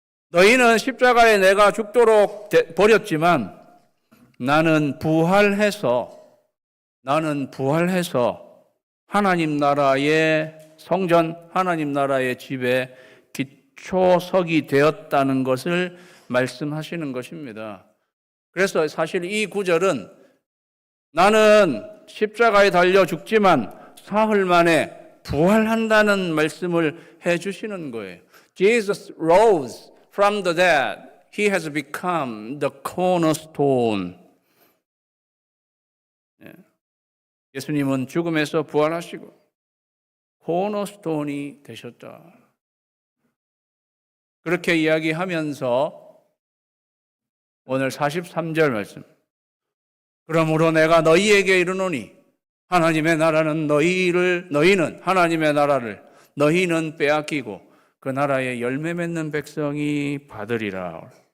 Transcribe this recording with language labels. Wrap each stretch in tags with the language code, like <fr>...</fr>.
<ko>너희는 십자가에 내가 죽도록 버렸지만 나는 부활해서 하나님 나라의 성전, 하나님 나라의 집에 기초석이 되었다는 것을 말씀하시는 것입니다. 그래서 사실 이 구절은 나는 십자가에 달려 죽지만 사흘 만에 부활한다는 말씀을 해 주시는 거예요.</ko> <en>Jesus rose from the dead. He has become the cornerstone.</en> <ko>예수님은 죽음에서 부활하시고 코너스톤이 되셨다. 그렇게 이야기하면서 오늘 43절 말씀. 그러므로 내가 너희에게 이르노니 하나님의 나라는 너희는 하나님의 나라를 너희는 빼앗기고 그 나라의 열매 맺는 백성이 받으리라.</ko>